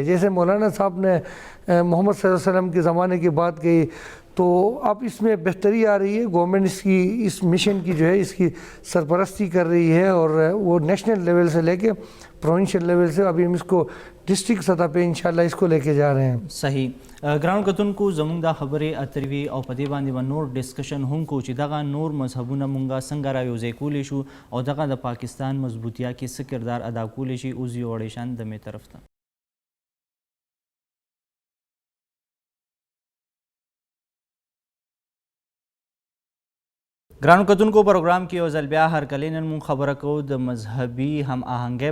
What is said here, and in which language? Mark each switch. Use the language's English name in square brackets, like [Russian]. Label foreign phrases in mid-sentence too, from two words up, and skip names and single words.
[Urdu] جیسے مولانا صاحب نے محمد [Arabic] صلی اللہ علیہ وسلم [Urdu] کے زمانے کی بات کہی، تو اب اس میں بہتری آ رہی ہے، گورنمنٹ اس مشن کی جو ہے اس کی سرپرستی کر رہی ہے، اور وہ [English] national level [Urdu] سے لے کے [English] provincial level [Urdu] سے ابھی ہم اس کو ڈسٹرکٹ سطح پہ انشاءاللہ اس کو لے کے جا رہے ہیں۔ [Pashto] صحیح ګرانو کتونکو زموږ دا خبرې اترې وي او په دې باندې به نور ډسکشن هم کوو چې دغه نور مذهبونه مونږه څنګه رایوځای کولی شو او دغه د پاکستان مضبوطیا کې څه کردار ادا کولی شي. اوس یو اړیشان دمې طرف ته ګرانو کتونکو پروګرام کې یو ځل بیا هرکلی نن مونږ خبره کوو د مذهبي هم آهنګۍ